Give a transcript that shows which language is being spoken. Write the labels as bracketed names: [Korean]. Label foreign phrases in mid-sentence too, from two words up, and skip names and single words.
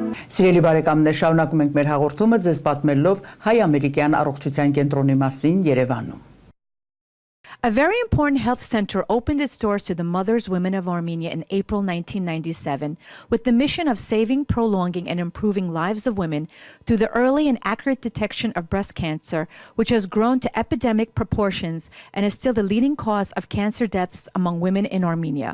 [Armenian] Սիրելի բարեկամներ, շարունակում ենք մեր հաղորդումը ձեզ պատմելով հայ-ամերիկյան առողջության կենտրոնի մասին Երևանում։ [English] A very important health center opened its doors to the mothers, women of Armenia in April 1997 with the mission of saving, prolonging, and improving lives of women through the early and accurate detection of breast cancer, which has grown to epidemic proportions and is still the leading cause of cancer deaths among women in Armenia.